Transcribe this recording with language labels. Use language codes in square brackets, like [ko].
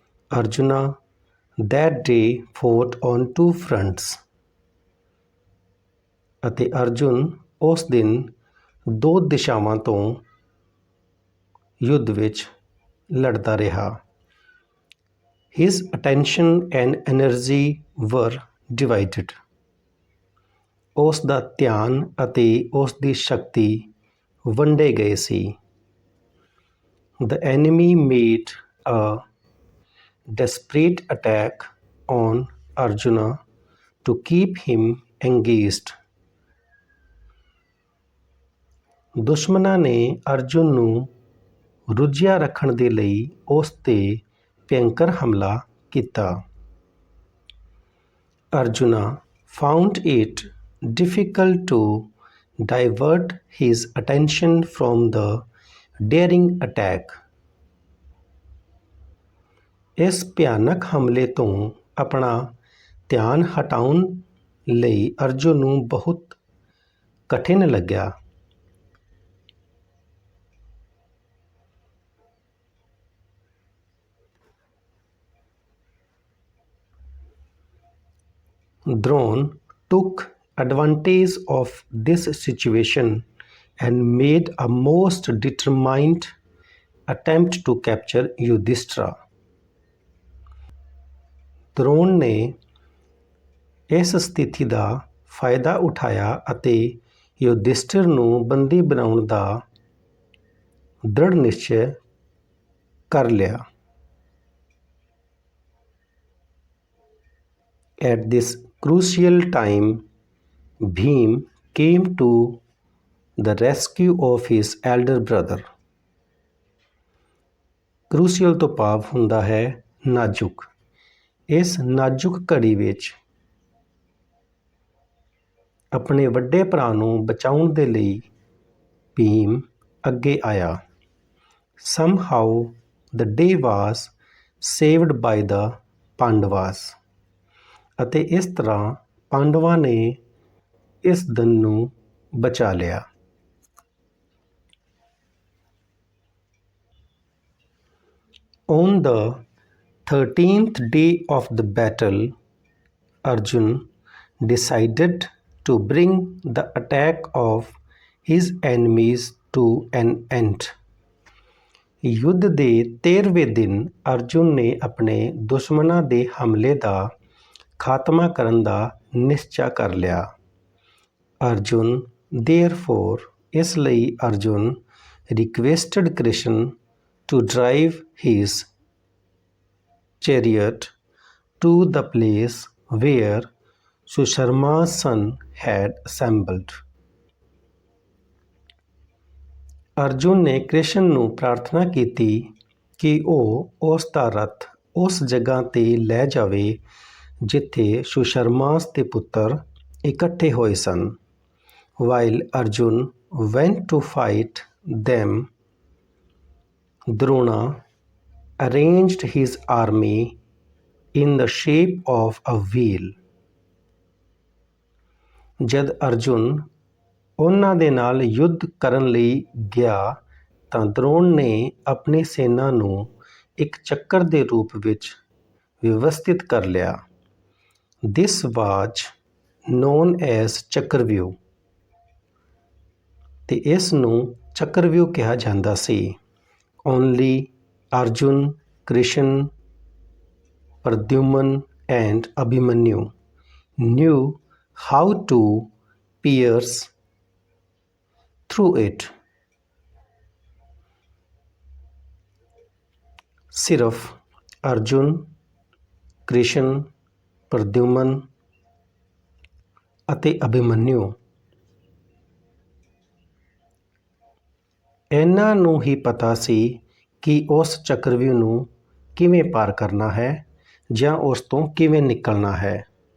[pa] Arjuna [en] that day fought on two fronts, [pa] ਅਤੇ ਅਰਜੁਨ ਉਸ ਦਿਨ ਦੋ ਦਿਸ਼ਾਵਾਂ ਤੋਂ ਯੁੱਧ ਵਿੱਚ ਲੜਦਾ ਰਿਹਾ। [en] His attention and energy were divided. [pa] ਉਸ ਦਾ ਧਿਆਨ ਅਤੇ ਉਸ ਦੀ ਸ਼ਕਤੀ ਵੰਡੇ ਗਏ ਸੀ। [en] The enemy made a desperate attack on Arjuna to keep him engaged. [pa] ਦੁਸ਼ਮਣਾਂ ਨੇ ਅਰਜੁਨ ਨੂੰ ਰੁੱਝਿਆ ਰੱਖਣ ਦੇ ਲਈ ਉਸ 'ਤੇ ਭਿਅੰਕਰ ਹਮਲਾ ਕੀਤਾ। [en] Arjuna found it difficult to divert his attention from the daring attack. [pa] ਇਸ ਭਿਆਨਕ ਹਮਲੇ ਤੋਂ ਆਪਣਾ ਧਿਆਨ ਹਟਾਉਣ ਲਈ ਅਰਜੁਨ ਨੂੰ ਬਹੁਤ ਕਠਿਨ ਲੱਗਿਆ। [en] Drone took advantage of this situation and made a most determined attempt to capture Yudhishthira. [pa] Drona ਨੇ ਇਸ ਸਥਿਤੀ ਦਾ ਫਾਇਦਾ ਉਠਾਇਆ ਅਤੇ ਯੁਧਿਸ਼ਠਿਰ ਨੂੰ ਬੰਦੀ ਬਣਾਉਣ ਦਾ ਦ੍ਰਿੜ ਨਿਸ਼ਚੈ ਕਰ ਲਿਆ। [en] At this crucial time, Bhim came to the rescue of his elder brother. [pa] Crucial ਤੋਂ ਭਾਵ ਹੁੰਦਾ ਹੈ ਨਾਜ਼ੁਕ। ਇਸ ਨਾਜ਼ੁਕ ਘੜੀ ਵਿੱਚ ਆਪਣੇ ਵੱਡੇ ਭਰਾ ਨੂੰ ਬਚਾਉਣ ਦੇ ਲਈ ਭੀਮ ਅੱਗੇ ਆਇਆ। [en] Somehow the day was saved by the Pandavas. [pa] ਅਤੇ ਇਸ ਤਰ੍ਹਾਂ ਪਾਂਡਵਾਂ ਨੇ ਇਸ ਦਿਨ ਨੂੰ ਬਚਾ ਲਿਆ। [en] On the 13th day of the battle, Arjun decided to bring the attack of his enemies to an end. [pa] ਯੁੱਧ ਦੇ 13ਵੇਂ ਦਿਨ ਅਰਜੁਨ ਨੇ ਆਪਣੇ ਦੁਸ਼ਮਣਾਂ ਦੇ ਹਮਲੇ ਦਾ ਖਾਤਮਾ ਕਰਨ ਦਾ ਨਿਸ਼ਚਾ ਕਰ ਲਿਆ। [en] Arjun therefore, [pa] ਇਸ ਲਈ [en] Arjun requested Krishna to drive his chariot to the place where Susharma's son had assembled. [pa] Arjun ਨੇ ਕ੍ਰਿਸ਼ਨ ਨੂੰ ਪ੍ਰਾਰਥਨਾ ਕੀਤੀ ਕਿ ਉਹ ਉਸ ਦਾ ਰੱਥ ਉਸ ਜਗ੍ਹਾ 'ਤੇ ਲੈ ਜਾਵੇ ਜਿੱਥੇ ਸੁਸ਼ਰਮਾਸ ਦੇ ਪੁੱਤਰ ਇਕੱਠੇ ਹੋਏ ਸਨ। [en] While Arjun went to fight them, Drona arranged his army in the shape of a wheel. [pa] ਜਦ ਅਰਜੁਨ ਉਹਨਾਂ ਦੇ ਨਾਲ ਯੁੱਧ ਕਰਨ ਲਈ ਗਿਆ ਤਾਂ ਦ੍ਰੋਣ ਨੇ ਆਪਣੀ ਸੈਨਾ ਨੂੰ ਇੱਕ ਚੱਕਰ ਦੇ ਰੂਪ ਵਿੱਚ ਵਿਵਸਥਿਤ ਕਰ ਲਿਆ। [en] This was known as [pa] Chakravyuh ਤੇ ਇਸ ਨੂੰ ਚੱਕਰਵਿਊਹ ਕਿਹਾ ਜਾਂਦਾ ਸੀ। [en] Only Arjun, Krishan, Pradyuman and Abhimanyu knew how to pierce through it। [pa] ਸਿਰਫ ਅਰਜੁਨ, ਕ੍ਰਿਸ਼ਨ, ਪ੍ਰਦਿਉਮਨ ਅਤੇ ਅਭਿਮਨਿਊ ਇਹਨਾਂ ਨੂੰ ਹੀ ਪਤਾ ਸੀ ਕਿ ਉਸ ਚੱਕਰਵਿਊਹ ਨੂੰ ਕਿਵੇਂ ਪਾਰ ਕਰਨਾ ਹੈ ਜਾਂ ਉਸ ਤੋਂ ਕਿਵੇਂ ਨਿਕਲਣਾ ਹੈ।